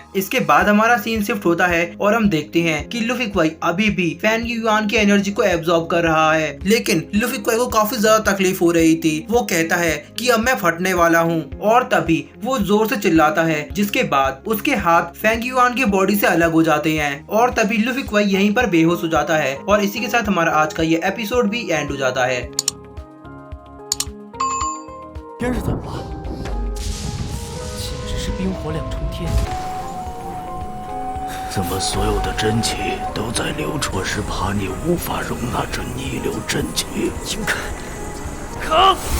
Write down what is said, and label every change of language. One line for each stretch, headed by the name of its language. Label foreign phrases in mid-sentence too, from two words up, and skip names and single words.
Hindi: इसके बाद हमारा सीन शिफ्ट होता है और हम देखते हैं कि लुफी क्वाई अभी भी फैन युआन की एनर्जी को एब्जॉर्ब कर रहा है, लेकिन लुफी क्वाई को काफी ज्यादा तकलीफ हो रही थी। वो कहता है कि अब मैं फटने वाला हूँ, और तभी वो जोर से चिल्लाता है, जिसके बाद उसके हाथ फैंग युआन की बॉडी से अलग हो जाते हैं, और तभी लुफी क्वाई यहीं पर बेहोश हो जाता है। और इसी के साथ हमारा आज का ये एपिसोड भी एंड हो जाता है।
Chinese: 天是怎么了？简直是冰火两重天！怎么所有的真气都在流出？是怕你无法容纳这逆流真气。应该，扛！